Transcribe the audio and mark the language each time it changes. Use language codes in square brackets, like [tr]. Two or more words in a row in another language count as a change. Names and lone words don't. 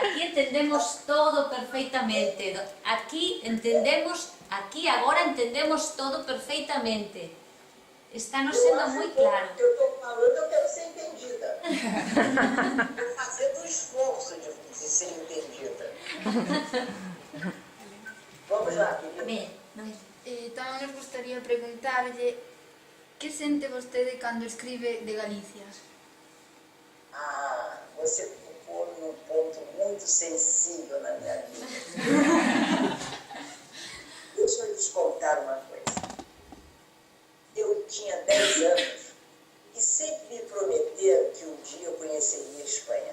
[gl] entendemos todo perfeitamente. Aquí entendemos, aquí agora entendemos todo perfeitamente. Está nos sendo moi claro. [pt] O que eu estou falando, eu quero ser entendida. Estou fazendo um esforço de ser entendida. Vamos lá, querida. [gl] Ben, Tamén nos gustaría preguntarlle que sente vostede cando escribe de Galicia? Ah, [pt] você tocou num ponto muito sensível na minha vida. Deixa eu lhes contar uma coisa. Eu tinha 10 anos e sempre me prometeram que um dia eu conheceria a Espanha.